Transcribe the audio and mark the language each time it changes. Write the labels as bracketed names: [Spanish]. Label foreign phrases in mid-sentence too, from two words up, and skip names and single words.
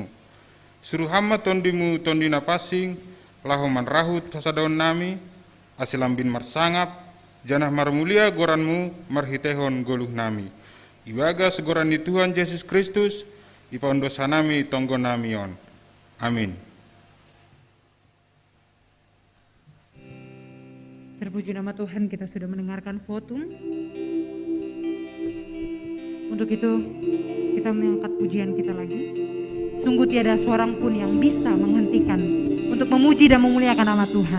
[Batak Simalungun] Suruh hamma tondimu tondina pasing, lahoman rahut hasadaon nami, ase lambin marsangap, janah marmulia goranmu marhitehon goluh nami. Ibaga segoran di Tuhan Yesus Kristus, ipaundos hanami tonggo namion. Amin. [Indonesian] Terpuji nama Tuhan, kita sudah mendengarkan votum. Untuk itu kita mengangkat pujian kita lagi. Sungguh tiada seorang pun yang bisa menghentikan untuk memuji dan memuliakan nama Tuhan.